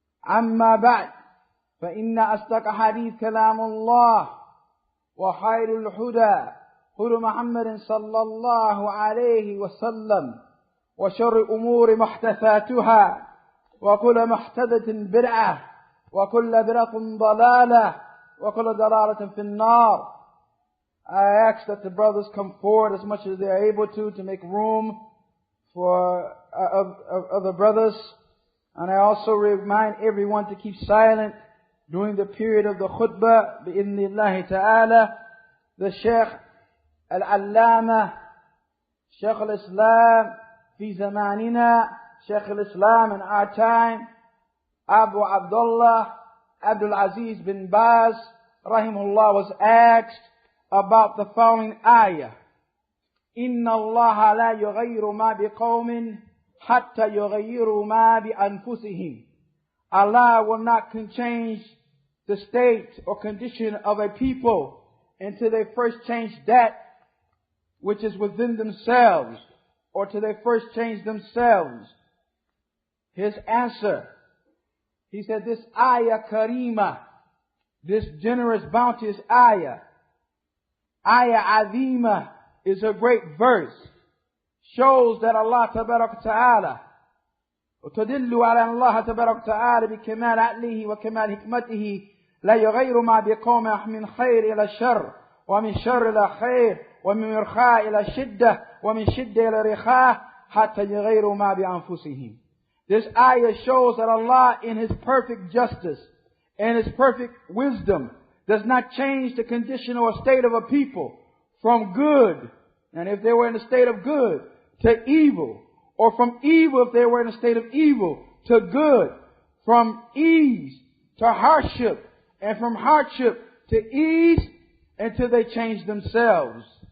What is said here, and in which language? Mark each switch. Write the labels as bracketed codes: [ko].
[ar] أما بعد فإن أصدق حديث كلام الله وخير الهدى هدى محمد صلى الله عليه وسلم وشر الأمور محدثاتها وكل محدثة بدعة وكل بدعة ضلالة وكل ضلالة في النار. [en] I ask that the brothers come forward as much as they are able to make room for other brothers. And I also remind everyone to keep silent during the period of the khutbah, bi'idhnillahi ta'ala. The Shaykh Al-Allama, Shaykh Al-Islam fi zamanina, Shaykh Al-Islam in our time, Abu Abdullah Abdul Aziz bin Baz, rahimahullah, was asked about the following ayah. [ar] إِنَّ اللَّهَ لَا يُغَيِّرُ مَا بِقَوْمٍ حَتَّى يُغَيِّرُوا مَا بِأَنفُسِهِمْ. [en] Allah will not change the state or condition of a people until they first change that which is within themselves, or till they first change themselves. His answer, he said, this ayah karima, this generous, bounteous ayah azima, is a great verse, shows that Allah tabarak ta'ala [ar] وتدل على أن الله تبارك وتعالى بكمال عقله وكمال حكمته لا يغير ما بقوم من خير إلى شر ومن شر إلى خير ومن رخاء إلى شدة ومن شدة إلى رخاء حتى يغيروا ما بأنفسهم. [en] This ayah shows that Allah, in His perfect justice and His perfect wisdom, does not change the condition or state of a people from good, and if they were in a state of good, to evil, or from evil if they were in a state of evil, to good, from ease to hardship, and from hardship to ease, until they change themselves.